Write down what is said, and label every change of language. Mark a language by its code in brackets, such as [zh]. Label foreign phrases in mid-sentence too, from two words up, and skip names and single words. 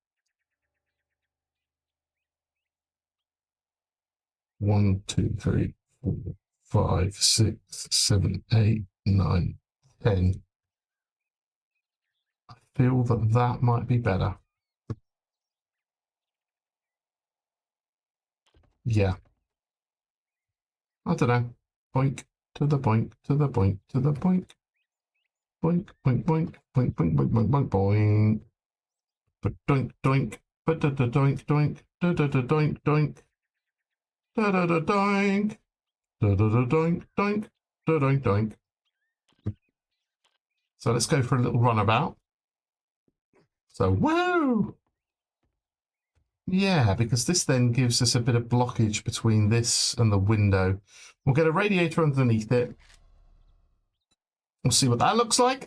[en] 1, 2, 3, 4, 5, 6, 7, 8, 9, 10. I feel that might be better. Yeah. I don't know. Boink to the boink to the boink to the boink. Boink, boink, boink, boink, boink, boink, boink, boink, boink. But doink, doink, but da da doink, doink, da da da doink, doink, da da da doink, da da da doink, doink, da doink, doink. So let's go for a little runabout. So, woo! Yeah, because this then gives us a bit of blockage between this and the window. We'll get a radiator underneath it. We'll see what that looks like.